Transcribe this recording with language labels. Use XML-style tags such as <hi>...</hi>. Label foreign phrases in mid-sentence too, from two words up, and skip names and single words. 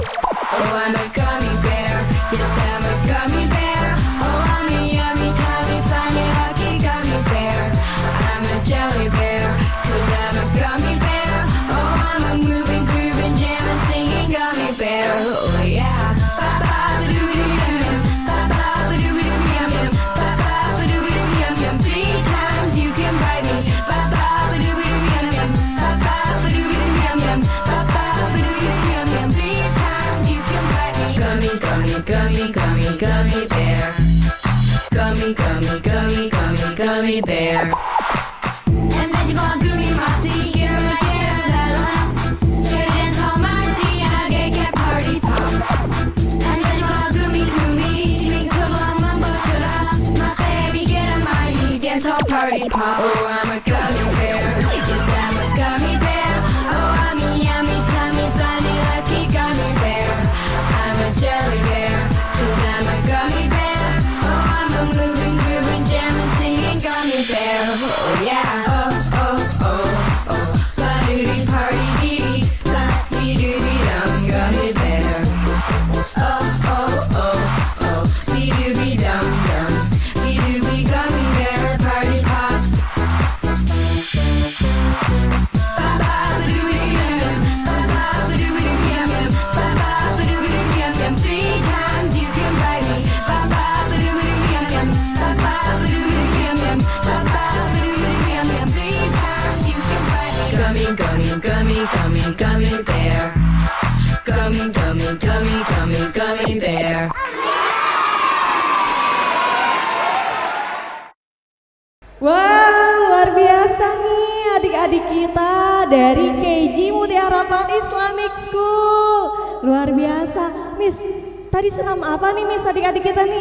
<en>Oh, I'm a gummy bear. Yes, I'm a gummy bear. Oh, I'm a yummy, tummy, funny, lucky gummy bear. I'm a jelly bear, 'cause I'm a gummy bear. Oh, I'm a moving, grooving, jamming, singing gummy bear. Oh, yeah. Ba-ba-ba-doo-doo-yum-yum, ba-ba-ba-doo-doo-yum-yum, ba-ba-ba-doo-doo-yum-yum. 3 times you can bite me. Ba-ba-ba-doo-doo-yum-yum, ba-ba-ba-doo-doo-yum-yum, ba-ba-ba-doo-doo-yum-yum. 3 times you can bite me. Gummy, gummy, gummy, gummy, gummy bear. Gummy, gummy, gummy, gummy, gummy bear. And magical gummy mossy, get right here, la la. Get a dance hall Marty, and I get party pop. And magical gummy gummy, sing solo mambo chora. My baby get a mighty dance hall party pop. Oh, I'm a gummy bear. Yes, I'm a gummy bear. Oh, I'm a yummy, tummy, funny, lucky gummy bear. I'm a jelly bear, 'cause I'm a gummy bear. Oh, I'm a moving, grooving, jamming, singing gummy bear. Oh, yeah. Oh, oh, oh, oh. Ba-doo-dee, party, dee-dee. Ba-dee-doo-dee-dum, gummy bear. Oh, oh, oh, oh. Be-doo-be-dum-dum. Be-doo-be, gummy bear, party pop. Ba-ba-ba-doo-doo-yum-yum, ba-ba-ba-doo-doo-yum-yum, ba-ba-ba-doo-doo-yum-yum. 3 times you can bite me. Ba-ba-ba-doo-doo-yum-yum, ba-ba-ba-doo-doo-yum-yum, ba-ba-ba-doo-doo-yum-yum. 3 times you can bite me. Gummy, gummy, gummy, gummy, gummy bear. Gummy, gummy, gummy, gummy, gummy bear.</en> <id>Wah, luar biasa nih adik-adik kita dari KJ Mutiara Harapan Islamic School. Luar biasa. Miss, tadi senam apa nih Miss adik-adik kita nih?</id>